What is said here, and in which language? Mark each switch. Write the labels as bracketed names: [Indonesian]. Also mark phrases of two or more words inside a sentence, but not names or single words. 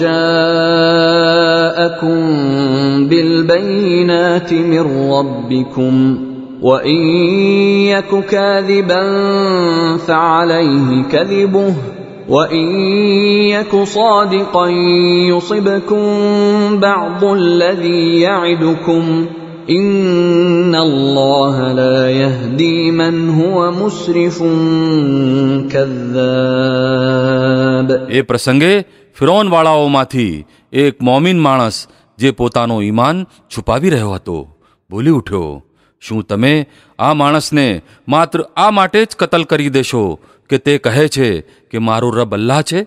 [Arabic] جاءكم بالبينات من ربكم وإن يك كاذبا فعليه كذبه وَإِن يَكُ صَادِقًا يُصِبْكُم بَعْضُ الَّذِي يَعِدُكُمْ إِنَّ اللَّهَ لَا يَهْدِي مَنْ هُوَ مُسْرِفٌ كَذَّابٌ. [Gujarati] એ પ્રસંગે ફિરૌનવાળાઓમાંથી એક મોમીન માણસ જે પોતાનો ઈમાન છુપાવી રહ્યો હતો બોલી ઉઠ્યો, શું તમે આ માણસને માત્ર આ માટે જ કતલ કરી દેશો કે તે કહે છે કે મારો રબ અલ્લાહ છે?